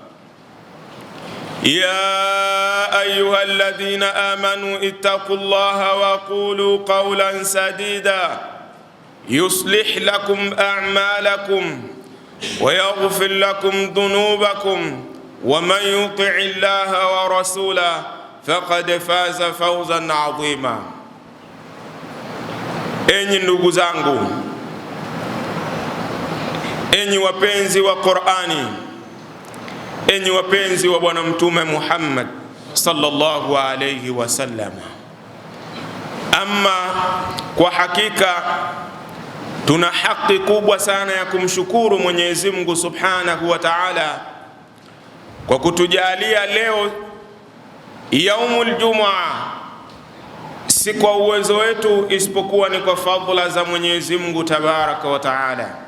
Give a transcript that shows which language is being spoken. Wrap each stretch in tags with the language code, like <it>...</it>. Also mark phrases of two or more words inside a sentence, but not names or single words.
<ar>يا أيها الذين آمنوا اتقوا الله وقولوا قولا سديدا يصلح لكم أعمالكم ويغفر لكم ذنوبكم، ومن يطع الله ورسوله فقد فاز فوزا عظيما.</ar> <sw>Enyi ndugu zangu, enyi wapenzi wa Qur'ani, enyi wapenzi wa Bwana Mtume Muhammad</sw> <ar>صلى الله عليه وسلم,</ar> <sw>amma kwa hakika tuna haki kubwa sana ya kumshukuru Mwenyezi Mungu</sw> <ar>سبحانه وتعالى</ar> <sw>kwa kutujalia leo</sw> <ar>يوم الجمعة,</ar> <sw>si kwa uwezo wetu isipokuwa ni kwa fadhila za Mwenyezi Mungu</sw> <ar>تبارك وتعالى.</ar>